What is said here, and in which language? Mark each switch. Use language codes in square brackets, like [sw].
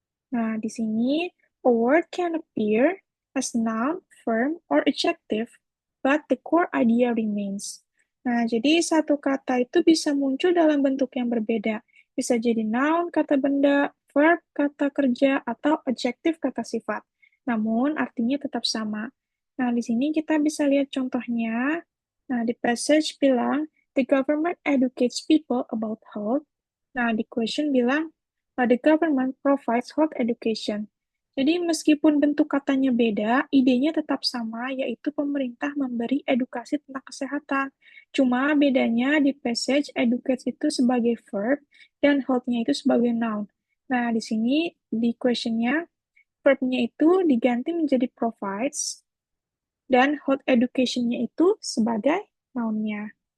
[id] Nah, di sini [en] a word can appear as noun, verb, or adjective, but the core idea remains. [id] Nah, jadi satu kata itu bisa muncul dalam bentuk yang berbeda. Bisa jadi noun, kata benda, verb, kata kerja, atau adjective, kata sifat. Namun, artinya tetap sama. Nah, di sini kita bisa lihat contohnya. Nah, di passage bilang, [en] the government educates people about health. [id] Nah, di question bilang, [en] the government provides health education. [id] Jadi meskipun bentuk katanya beda, idenya tetap sama, yaitu pemerintah memberi edukasi tentang kesehatan. Cuma bedanya di passage educate itu sebagai verb dan health-nya itu sebagai noun. Nah, di sini di question-nya verb-nya itu diganti menjadi provides dan health education-nya itu sebagai noun-nya.